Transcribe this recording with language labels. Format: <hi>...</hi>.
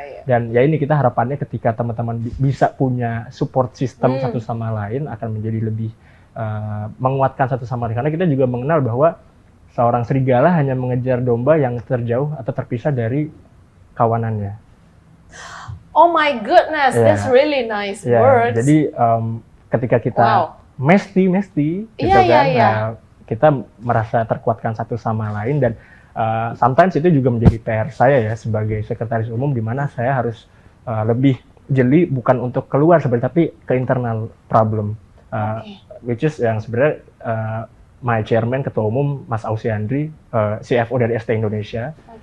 <id>Dan ya ini kita harapannya ketika teman-teman bisa punya support system satu sama lain akan menjadi lebih menguatkan satu sama lain. Karena kita juga mengenal bahwa seorang serigala hanya mengejar domba yang terjauh atau terpisah dari kawanannya.</id> <en>Oh my goodness, that's really nice words.</en> <id>Jadi ketika kita mesti gitu kita merasa terkuatkan satu sama lain dan sometimes itu juga menjadi PR saya ya sebagai sekretaris umum, di mana saya harus lebih jeli bukan untuk keluar sebenarnya tapi ke</id> <en>internal problem, which is</en> <id>yang sebenarnya</id> <en>my chairman</en> <id>ketua umum Mas Ausi Andri, CFO dari ST Indonesia.</id>